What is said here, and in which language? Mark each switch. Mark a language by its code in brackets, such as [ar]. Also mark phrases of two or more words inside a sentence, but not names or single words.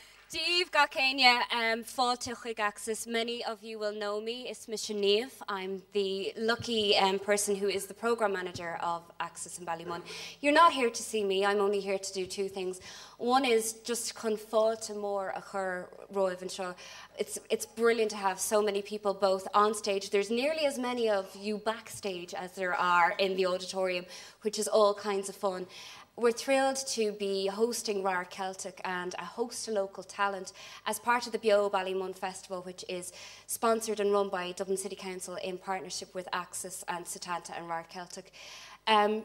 [en] Steve Gakenya, Fáilte Axis. Many of you will know me. It's Sinead. I'm the lucky person who is the programme manager of Axis in Ballymun. You're not here to see me. I'm only here to do two things. One is just [ga] chun fáilte mór a chur roimh an seo. [en] It's brilliant to have so many people both on stage. There's nearly as many of you backstage as there are in the auditorium, which is all kinds of fun. We're thrilled to be hosting Radhairc Ceilteach and a host of local talent as part of the Beó Ballymun Festival, which is sponsored and run by Dublin City Council in partnership with Axis and Ceilteach and Radhairc Ceilteach.